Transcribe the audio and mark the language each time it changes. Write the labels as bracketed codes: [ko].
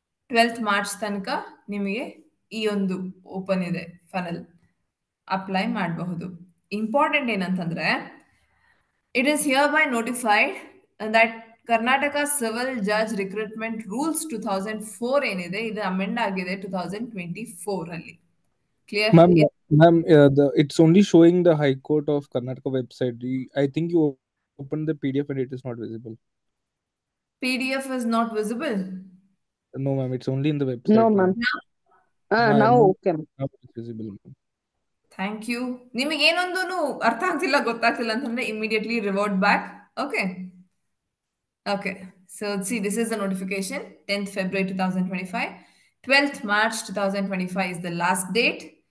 [kn] 12th March ತನಕ ನಿಮಗೆ ಈ ಒಂದು ಓಪನ್ ಇದೆ ಫನಲ್, ಅಪ್ಲೈ ಮಾಡಬಹುದು. ಇಂಪಾರ್ಟೆಂಟ್ ಏನಂತಂದ್ರೆ, [en] it is hereby notified that Karnataka civil judge recruitment rules 2004 [kn] ಏನಿದೆ ಇದು ಅಮೆಂಡ್ ಆಗಿದೆ 2024 ಅಲ್ಲಿ. Clear? [en] Ma'am, it's only showing the High Court of Karnataka website. I think you opened the PDF and it is not visible. PDF is not visible? No, ma'am, it's only in the website. No, ma'am. Now okay, ma'am. Now it's visible, ma'am. Thank you. [kn] ನಿಮಗೆ ಏನೊಂದು ಅರ್ಥ ಆಗ್ತಿಲ್ಲ ಗೊತ್ತಾಗ್ತಿಲ್ಲ ಅಂತಂದ್ರೆ [en] Immediately revert back. Okay, okay. So see this is the notification. 10th February 2025, 12th March 2025 is the last date.